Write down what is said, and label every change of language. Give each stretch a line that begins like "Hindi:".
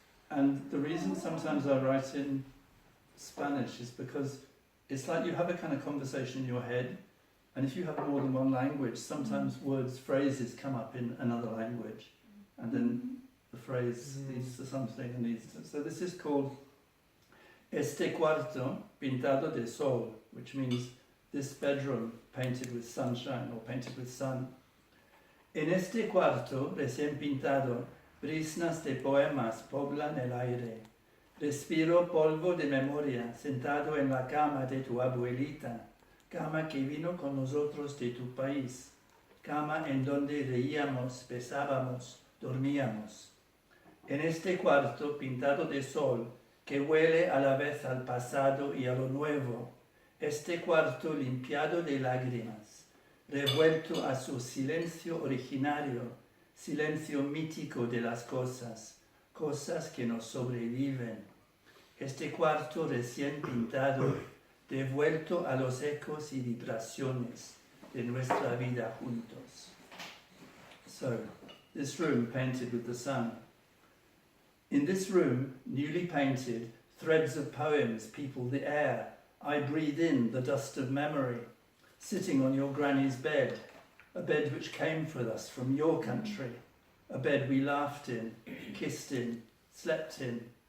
English: And the reason sometimes I write in Spanish is because it's like you have a kind of conversation in your head, and if you have more than one language, sometimes words, phrases come up in another language, and then the phrase leads to something and leads to... So this is called Este cuarto pintado de sol, which means this bedroom painted with sunshine or painted with sun.
Spanish: En este cuarto recién pintado, brisnas de poemas poblan el aire. Respiro polvo de memoria sentado en la cama de tu abuelita, cama que vino con nosotros de tu país, cama en donde reíamos, besábamos, dormíamos. En este cuarto pintado de sol, que huele a la vez al pasado y a lo nuevo, este cuarto limpiado de lágrimas, revuelto a su silencio originario, silencio mítico de las cosas, cosas que nos sobreviven. Este cuarto recién pintado, devuelto a los ecos y vibraciones de nuestra vida juntos.
English: So, this room painted with the sun. In this room, newly painted, threads of poems people the air. I breathe in the dust of memory, sitting on your granny's bed, a bed which came for us from your country, a bed we laughed in, kissed in, slept in.